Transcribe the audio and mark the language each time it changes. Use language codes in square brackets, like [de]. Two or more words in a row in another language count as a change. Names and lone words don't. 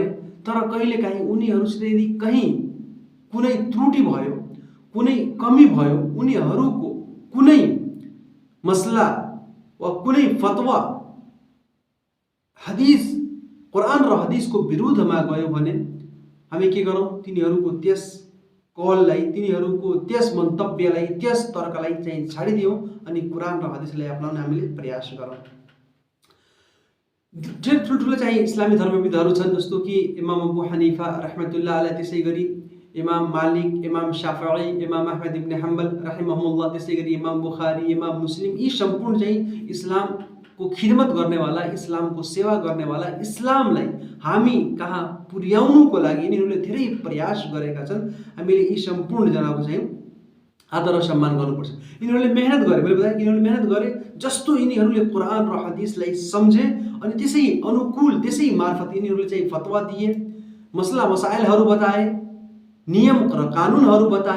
[ne] तर कहिलेकाहीँ उनीहरूसित यदि कहीँ कुनै त्रुटि भयो, कुनै कमी भयो, उनीहरूको कुनै मसला वा कुनै फतवा कुरान र हदीसको विरुद्धमा गयो भने हामी के गरौँ? तिनीहरूको त्यस कललाई, तिनीहरूको त्यस मन्तव्यलाई, त्यस तर्कलाई चाहिँ छाडिदियौँ अनि कुरान र हदीसलाई अपनाउन हामीले प्रयास गरौँ। ठुल्ठुलो चाहिँ इस्लामी धर्मविदहरू छन्, जस्तो कि इमाम अबू हनीफा [ar] رحمة الله عليه, [ne] त्यसै गरी इमाम मालिक, इमाम शाफई, इमाम अहमद इब्न हम्बल रहमहुल्लाह, त्यसै गरी इमाम बुखारी, इमाम मुस्लिम, यी सम्पूर्ण चाहिँ इस्लामको खिदमत गर्नेवाला, इस्लामको सेवा गर्नेवाला, इस्लामलाई हामी कहाँ पुर्याउनुको लागि यिनीहरूले धेरै प्रयास गरेका छन्। हामीले यी सम्पूर्ण जनाको चाहिँ आदर र सम्मान गर्नुपर्छ। यिनीहरूले मेहनत गरे, मैले बताएँ, यिनीहरूले मेहनत गरे, जस्तो यिनीहरूले कुरान र हदीसलाई सम्झे अनि त्यसै अनुकूल, त्यसै मार्फत यिनीहरूले चाहिँ फतवा दिए, मसला मसाइलहरू बताए, नियम र कानुनहरू बताए।